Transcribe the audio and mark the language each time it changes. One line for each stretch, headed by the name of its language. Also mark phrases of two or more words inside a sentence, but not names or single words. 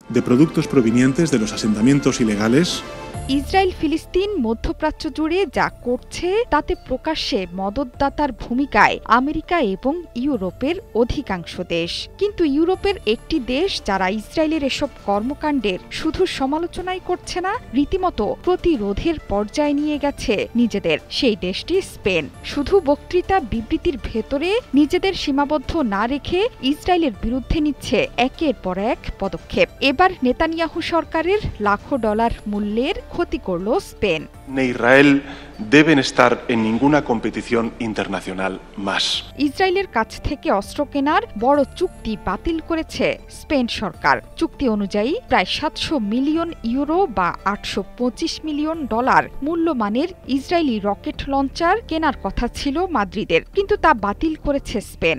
Spanish: de productos provenientes de los asentamientos ilegales.
Bangla: ইসরায়েল ফিলিস্তিন মধ্যপ্রাচ্য জুড়ে যা করছে তাতে প্রকাশ্যে মদতদাতার ভূমিকায় আমেরিকা এবং ইউরোপের অধিকাংশ দেশ। কিন্তু ইউরোপের একটি দেশ যারা ইসরায়েলের এসব কর্মকাণ্ডের শুধু সমালোচনাই করছে না, রীতিমতো প্রতিরোধের পর্যায়ে নিয়ে গেছে নিজেদের। সেই দেশটি স্পেন। শুধু বক্তৃতা বিবৃতির ভেতরে নিজেদের সীমাবদ্ধ না রেখে ইসরায়েলের বিরুদ্ধে নিচ্ছে একের পর এক পদক্ষেপ। এবার নেতানিয়াহু সরকারের লাখো ডলার মূল্যের ক্ষতি করল স্পেন।
Spanish: Israel deben estar en ninguna competición internacional más.
Bangla: ইসরায়েলের কাছ থেকে অস্ত্র কেনার বড় চুক্তি বাতিল করেছে স্পেন সরকার। চুক্তি অনুযায়ী প্রায় ৭০০ মিলিয়ন ইউরো বা $৮২৫ মিলিয়ন মূল্যমানের ইসরায়েলি রকেট লঞ্চার কেনার কথা ছিল মাদ্রিদের, কিন্তু তা বাতিল করেছে স্পেন।